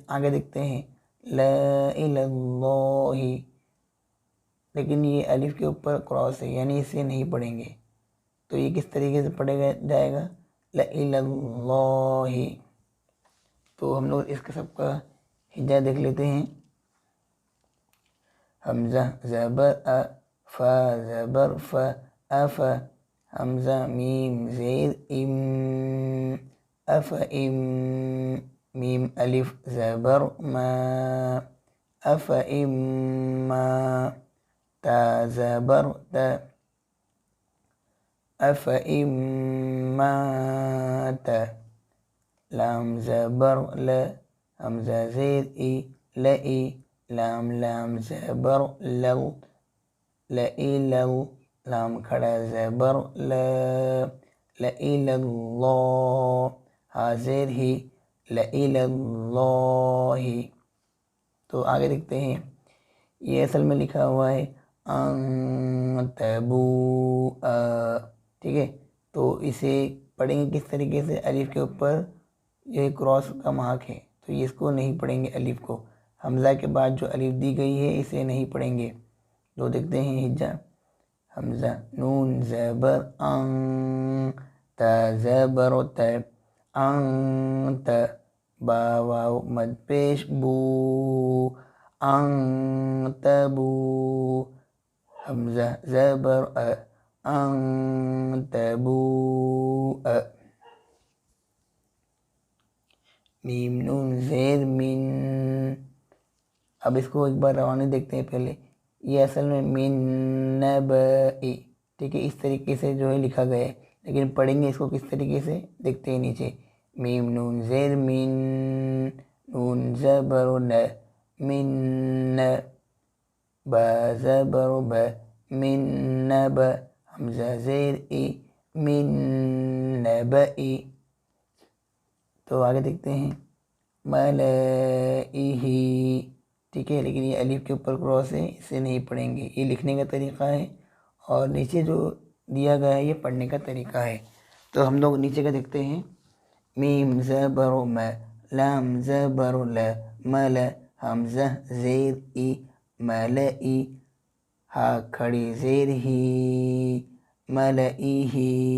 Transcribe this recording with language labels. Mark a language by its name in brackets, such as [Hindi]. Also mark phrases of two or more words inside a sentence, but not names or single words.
[Urdu] آگے دیکھتے ہیں، [Arabic] لا الہ اللہ، [Urdu] لیکن یہ الف کے اوپر کراس ہے، یعنی اسے نہیں پڑھیں گے، تو یہ کس طریقے سے پڑھے جائے گا؟ [Arabic] لا الہ اللہ۔ [Urdu] تو ہم لوگ اس کا سب کا ہجا دیکھ لیتے ہیں۔ حمزہ زبر ا، فا زبر ف، اف، حمزہ میم زیر ام، اف ام، میم الف زبر ما، اف ام ما، تا زبر تا، اف ام ما تا، لام زبر ل، حمزہ زیر ای، لئی، لام لام زبر لل، لئی لل، لام کھڑا زبر ل، لئی للہ، حاضر ہی، لئی للہ۔ تو آگے دیکھتے ہیں، یہ اصل میں لکھا ہوا ہے ان تبو، ٹھیک ہے۔ تو اسے پڑھیں گے کس طریقے سے؟ الف کے اوپر یہ کراس کا مارک ہے، تو یہ اس کو نہیں پڑھیں گے، الف کو۔ حمزہ کے بعد جو الف دی گئی ہے اسے نہیں پڑھیں گے۔ تو دیکھتے ہیں ہجا، حمزہ نون زبر ان، تا زبر تا، انت، با واو مد پیش بو، انت بو، حمزہ زبر ا، انت بو ا، میم نون زیر من۔ اب اس کو ایک بار روانی دیکھتے ہیں پہلے، یہ اصل میں [Arabic] من نبئی، [Urdu] ٹھیک ہے، اس طریقے سے جو ہے لکھا گیا ہے، لیکن پڑھیں گے اس کو کس طریقے سے؟ دیکھتے ہیں نیچے، میم نون زیر من، نون زبر ن، من، با زبر ب، من نب، حمزہ زیر ای، [Arabic] من نبئی۔ [Urdu] تو آگے دیکھتے ہیں، ملائہ، ٹھیک ہے، لیکن یہ الف کے اوپر کراس ہے، اسے نہیں پڑھیں گے، یہ لکھنے کا طریقہ ہے، اور نیچے جو دیا گیا ہے یہ پڑھنے کا طریقہ ہے۔ تو ہم لوگ نیچے کا دیکھتے ہیں، میم زبر م، لام زبر ل مل حمزہ زیر ای ملئی ہا کھڑی زیر ہی ملئی ہی.